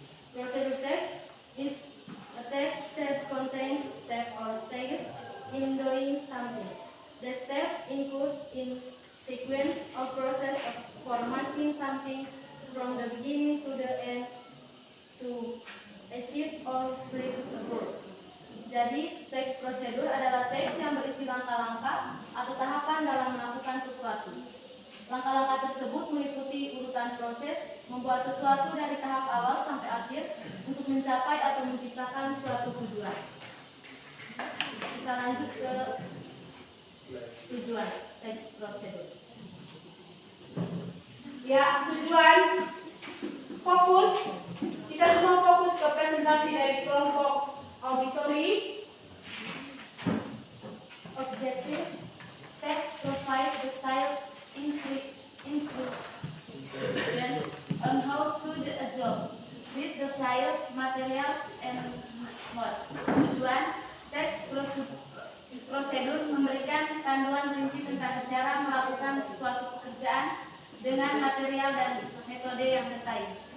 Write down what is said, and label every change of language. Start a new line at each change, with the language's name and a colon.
English: Prosedur text is a text that contains steps or stages in doing something. The steps include in sequence of process of formatting something from the beginning to the end to achieve or break a goal.
Indonesian: Jadi, teks prosedur adalah teks yang berisi langkah-langkah atau tahapan dalam melakukan sesuatu. Langkah-langkah tersebut meliputi urutan proses membuat sesuatu dari tahap awal sampai akhir untuk mencapai atau menciptakan suatu tujuan. Kita lanjut ke tujuan teks prosedur. Ya, tujuan fokus. Kita semua fokus ke presentasi dari kelompok auditori.
English: Objective text provides detailed instruction on how to do a job with the required materials and modes.
Indonesian: Tujuan teks prosedur memberikan panduan rinci tentang cara melakukan suatu pekerjaan dengan material dan metode yang terkait.